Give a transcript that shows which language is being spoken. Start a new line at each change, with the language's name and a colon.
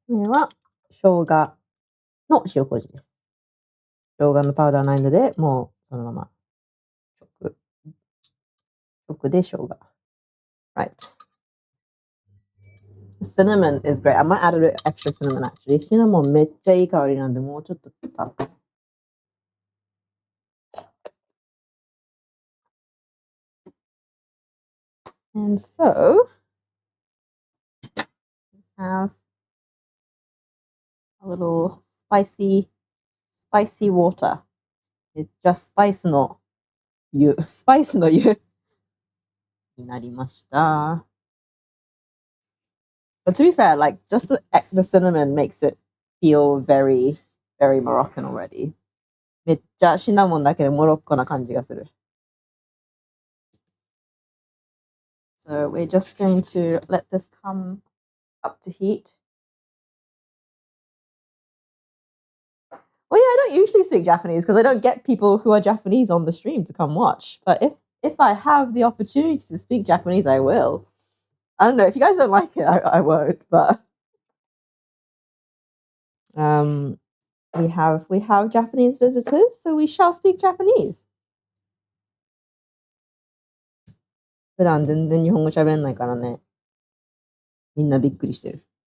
Japanese: これは生姜の塩麹です。生姜のパウダーないので、もうそのまま直で生姜。
English: Right. Cinnamon is great. I might add a little extra cinnamon actually.
Japanese: Cinnamon めっちゃいい香りなんで、もうちょっと足す。
English: And so, have a little spicy water. It's just spice
Japanese: の湯。スパイスの湯になりました。
English: But to be fair, like just the cinnamon makes it feel very, very Moroccan already.
Japanese: めっちゃシナモンだけでモロッコな感じがする。
English: So we're just going to let this come up to heat. Well, yeah, I don't usually speak Japanese because I don't get people who are Japanese on the stream to come watch. But if I have the opportunity to speak Japanese, I will. I don't know. If you guys don't like it, I won't. But we have Japanese visitors, so we shall speak Japanese.
Japanese: 普段全然日本語喋んないからね。みんなびっくりしてる。